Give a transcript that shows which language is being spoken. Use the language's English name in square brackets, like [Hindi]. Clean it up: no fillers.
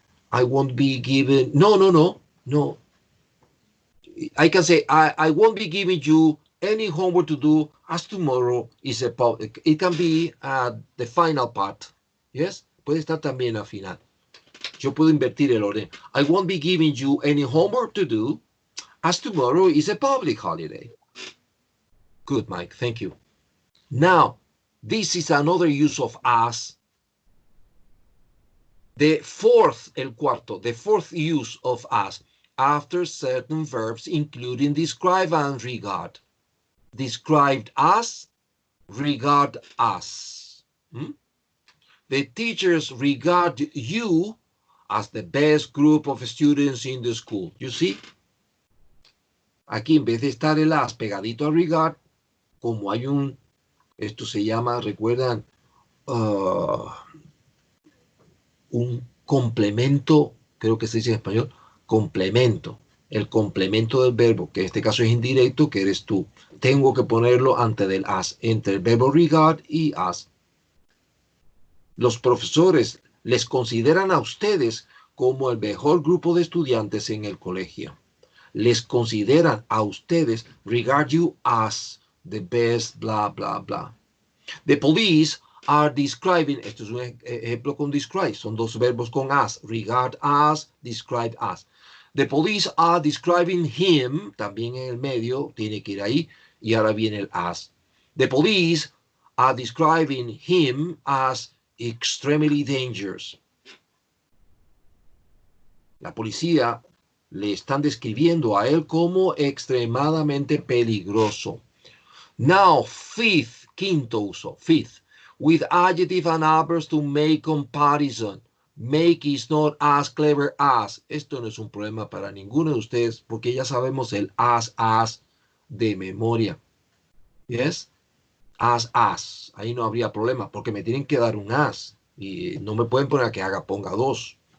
[English] I won't be given. No. I can say, I won't be giving you any homework to do as tomorrow is a public. It can be the final part. Yes? [Spanish] Puede estar también al final. Yo puedo invertir el orden. [English] I won't be giving you any homework to do as tomorrow is a public holiday. Good, Mike. Thank you. Now, this is another use of as. The fourth use of as after certain verbs, including describe and regard. Described as, regard as. The teachers regard you as the best group of students in the school. You see? [Spanish] Aquí en vez de estar el as pegadito a regard, como hay esto se llama, recuerdan, un complemento, creo que se dice en español, complemento. el complemento del verbo, que en este caso es indirecto, que eres tú. Tengo que ponerlo antes del as, entre el verbo regard y as. Los profesores les consideran a ustedes como el mejor grupo de estudiantes en el colegio. Les consideran a ustedes, [English] regard you as the best, bla, bla, bla. The police are describing, [Spanish] esto es un ejemplo con describe, son dos verbos con as, [English] regard as, describe as. The police are describing him, [Spanish] también en el medio, tiene que ir ahí, y ahora viene el as. [English] The police are describing him as extremely dangerous. [Spanish] La policía le están describiendo a él como extremadamente peligroso. [English] Now, fifth, [Spanish] quinto uso, [English] fifth, with adjective and adverbs to make comparison. Make is not as clever as. [Spanish] Esto no es un problema para ninguno de ustedes porque ya sabemos el as de memoria. [English] ¿Yes? [Spanish] As. Ahí no habría problema porque me tienen que dar un as y no me pueden poner a que ponga dos.